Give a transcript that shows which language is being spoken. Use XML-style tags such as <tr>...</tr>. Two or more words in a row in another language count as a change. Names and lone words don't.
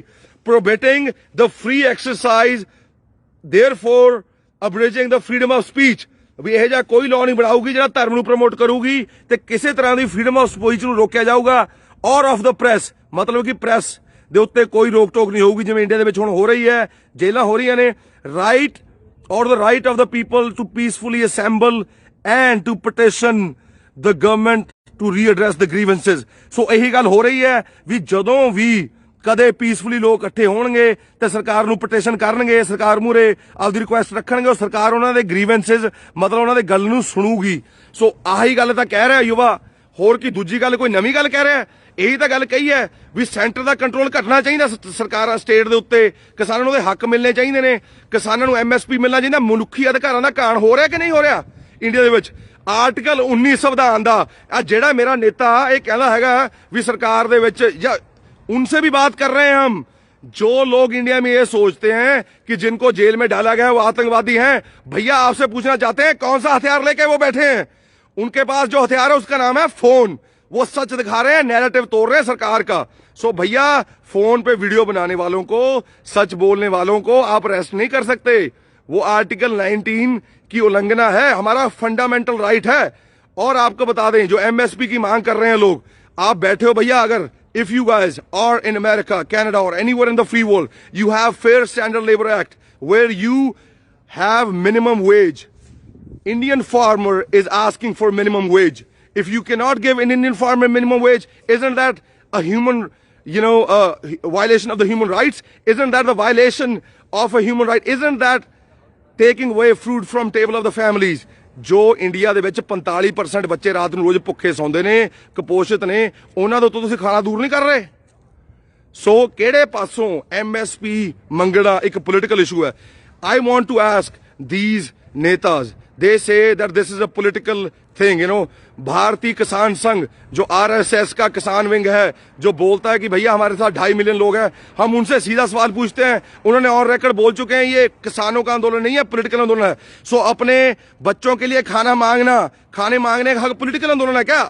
<en>prohibiting the free exercise, therefore abridging the freedom of speech.</en> <pa>ਵੀ ਇਹ ਜਿਹਾ ਕੋਈ ਲਾਅ ਨਹੀਂ ਬਣਾਊਗੀ ਜਿਹੜਾ ਧਰਮ ਨੂੰ ਪ੍ਰਮੋਟ ਕਰੂਗੀ ਤੇ ਕਿਸੇ ਤਰ੍ਹਾਂ ਦੀ</pa> <en>freedom of speech</en> <pa>ਨੂੰ ਰੋਕਿਆ ਜਾਊਗਾ।</pa> <en>or of the press,</en> <pa>ਮਤਲਬ ਕਿ ਪ੍ਰੈਸ ਦੇ ਉੱਤੇ ਕੋਈ ਰੋਕ ਟੋਕ ਨਹੀਂ ਹੋਊਗੀ ਜਿਵੇਂ ਇੰਡੀਆ ਦੇ ਵਿੱਚ ਹੁਣ ਹੋ ਰਹੀ ਹੈ, ਜੇਲਾਂ ਹੋ ਰਹੀਆਂ ਨੇ।</pa> <en>ਰਾਈਟ or the right of the people to peacefully assemble and to petition the government to readdress the grievances।</en> <pa>ਸੋ ਇਹੀ ਗੱਲ ਹੋ ਰਹੀ ਹੈ ਵੀ ਜਦੋਂ ਵੀ ਕਦੇ ਪੀਸਫੁਲੀ ਲੋਕ ਇਕੱਠੇ ਹੋਣਗੇ ਤੇ ਸਰਕਾਰ ਨੂੰ ਪਟੀਸ਼ਨ ਕਰਨਗੇ, ਸਰਕਾਰ ਮੂਹਰੇ ਆਪਦੀ ਰਿਕੁਐਸਟ ਰੱਖਣਗੇ, ਉਹ ਸਰਕਾਰ ਉਹਨਾਂ ਦੇ ਗ੍ਰੀਵੈਂਸਸ ਮਤਲਬ ਉਹਨਾਂ ਦੇ ਗੱਲ ਨੂੰ ਸੁਣੂਗੀ। ਸੋ ਆਹੀ ਗੱਲ ਤਾਂ ਕਹਿ ਰਿਹਾ ਯੁਵਾ, ਹੋਰ ਕੀ ਦੂਜੀ ਗੱਲ ਕੋਈ ਨਵੀਂ ਗੱਲ ਕਹਿ ਰਿਹਾ। ਇਹੀ ਤਾਂ ਗੱਲ ਕਹੀ ਹੈ ਵੀ ਸੈਂਟਰ ਦਾ ਕੰਟਰੋਲ ਘਟਣਾ ਚਾਹੀਦਾ ਸਰਕਾਰਾਂ ਸਟੇਟ ਦੇ ਉੱਤੇ, ਕਿਸਾਨਾਂ ਨੂੰ ਉਹਦੇ ਹੱਕ ਮਿਲਣੇ ਚਾਹੀਦੇ ਨੇ, ਕਿਸਾਨਾਂ ਨੂੰ MSP ਮਿਲਣਾ ਚਾਹੀਦਾ। ਮਨੁੱਖੀ ਅਧਿਕਾਰਾਂ ਦਾ ਘਾਣ ਹੋ ਰਿਹਾ ਕਿ ਨਹੀਂ ਹੋ ਰਿਹਾ ਇੰਡੀਆ ਦੇ ਵਿੱਚ? ਆਰਟੀਕਲ 19 ਸੰਵਿਧਾਨ ਦਾ ਆ ਜਿਹੜਾ ਮੇਰਾ ਨੇਤਾ ਇਹ ਕਹਿੰਦਾ ਹੈਗਾ ਵੀ ਸਰਕਾਰ ਦੇ ਵਿੱਚ, ਜਾਂ</pa> <hi>उनसे भी बात कर रहे हैं हम, जो लोग इंडिया में ये सोचते हैं कि जिनको जेल में डाला गया है वो आतंकवादी हैं, भैया आपसे पूछना चाहते हैं कौन सा हथियार लेके वो बैठे हैं? उनके पास जो हथियार है उसका नाम है फोन। वो सच दिखा रहे हैं, नैरेटिव तोड़ रहे हैं सरकार का। सो भैया फोन पे वीडियो बनाने वालों को, सच बोलने वालों को आप अरेस्ट नहीं कर सकते। वो आर्टिकल 19 की उल्लंघना है, हमारा फंडामेंटल राइट है। और आपको बता दें जो एमएसपी की मांग कर रहे हैं लोग, आप बैठे हो भैया, अगर</hi> <en>if you guys are in America, Canada or anywhere in the free world, you have Fair Standard Labor Act where you have minimum wage. Indian farmer is asking for minimum wage. If you cannot give an Indian farmer minimum wage, isn't that a human, violation of the human rights? Isn't that the violation of a human right? Isn't that taking away food from table of the families?</en> <pa>ਜੋ ਇੰਡੀਆ ਦੇ ਵਿੱਚ 45% ਬੱਚੇ ਰਾਤ ਨੂੰ ਰੋਜ਼ ਭੁੱਖੇ ਸੌਂਦੇ ਨੇ, ਕੁਪੋਸ਼ਿਤ ਨੇ, ਉਹਨਾਂ ਦੇ ਉੱਤੋਂ ਤੁਸੀਂ ਖਾਣਾ ਦੂਰ ਨਹੀਂ ਕਰ ਰਹੇ। ਸੋ ਕਿਹੜੇ ਪਾਸੋਂ ਐਮਐਸਪੀ ਮੰਗਣਾ ਇੱਕ ਪੋਲੀਟੀਕਲ ਇਸ਼ੂ ਹੈ।</pa> <en>I want to ask these netas, they say that this is a political thing,</en> <hi>भारतीय किसान संघ जो आरएसएस का किसान विंग है, जो बोलता है कि भैया हमारे साथ 2.5 मिलियन लोग हैं, हम उनसे सीधा सवाल पूछते हैं। उन्होंने ऑन रिकॉर्ड बोल चुके हैं ये किसानों का आंदोलन नहीं है, पॉलिटिकल आंदोलन है। सो अपने बच्चों के लिए खाना मांगना, खाने मांगने का हक पॉलिटिकल आंदोलन है क्या?</hi>